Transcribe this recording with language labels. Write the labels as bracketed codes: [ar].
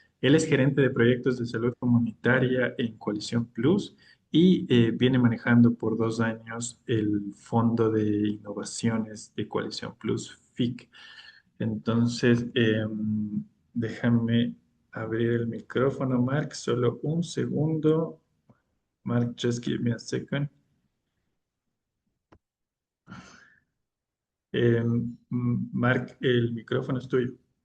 [es] Él es gerente de proyectos de salud comunitaria en Coalición Plus y viene manejando por 2 años el Fondo de Innovaciones de Coalición Plus, FIC. Entonces, déjame abrir el micrófono, Marc, solo un segundo. [en] Marc, just give me a second. [es] Marc, el micrófono es tuyo.